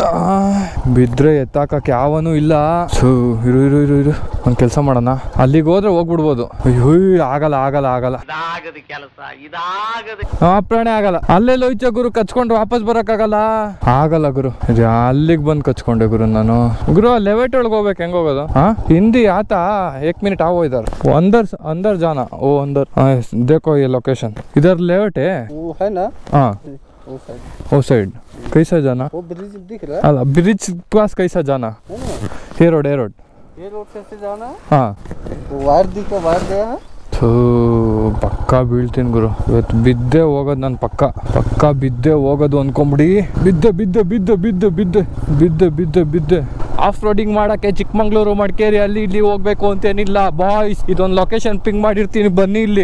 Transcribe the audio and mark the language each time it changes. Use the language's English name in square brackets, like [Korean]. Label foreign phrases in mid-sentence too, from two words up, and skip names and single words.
[Kannada] ಬಿದ್ರೆ ಎತ್ತಾಕಕ್ಕೆ ಯಾವನೂ ಇಲ್ಲ. ಸೊ ಇರು ಇರು ಇರು ಇರು, ಒಂದ್ ಕೆಲಸ ಮಾಡೋಣ. ಅಲ್ಲಿಗೆ ಹೋದ್ರೆ ಹೋಗ್ಬಿಡ್ಬೋದು. ಅಯ್ಯೋ ಆಗಲ್ಲ ಆಗಲ್ಲ ಆಗಲ್ಲ ಪ್ರಾಣಿ ಆಗಲ್ಲ. ಅಲ್ಲೇ ಲೋಯ್ಚ ಗುರು, ಕಚ್ಕೊಂಡು ವಾಪಸ್ ಬರಕ್ಕಾಗಲ್ಲ. ಆಗಲ್ಲ ಗುರು, ಅಲ್ಲಿಗೆ ಬಂದು ಕಚ್ಕೊಂಡೆ ಗುರು ನಾನು. ಗುರು ಲೆವೆಟ್ ಒಳಗೆ ಹೋಗ್ಬೇಕು. ಹೆಂಗ್ ಹೋಗೋದು? ಹಿಂದಿ ಆತಾ [Hindi] 1 मिनट आओ इधर अंदर जाना. वो अंदर देखो ये लोकेशन इधर लेवट है वो है ना? हाँ वो साइड कैसा जाना? वो ब्रिज दिख रहा है? अला ब्रिज पास कैसा जाना? ये रोड ये रोड से जाना? हाँ वायर दिखा, वायर गया है. [Kannada] ಪಕ್ಕ ಬೀಳ್ತೀನಿ ಗುರು ಇವತ್ತು. ಬಿದ್ದೆ ಹೋಗೋದು ನಾನು, ಪಕ್ಕ ಬಿದ್ದೆ ಹೋಗೋದು ಅನ್ಕೊಂಬಿಡಿ. ಬಿದ್ದೆ [English] off roading [Kannada] ಮಾಡಕ್ಕೆ ಚಿಕ್ಕಮಂಗ್ಳೂರು ಮಡಿಕೇರಿ ಅಲ್ಲಿ ಇಲ್ಲಿ ಹೋಗ್ಬೇಕು ಅಂತೇನಿಲ್ಲ ಬಾಯ್ಸ್. ಇದೊಂದು ಲೊಕೇಶನ್ ಪಿಂಗ್ ಮಾಡಿರ್ತೀನಿ, ಬನ್ನಿ ಇಲ್ಲಿ.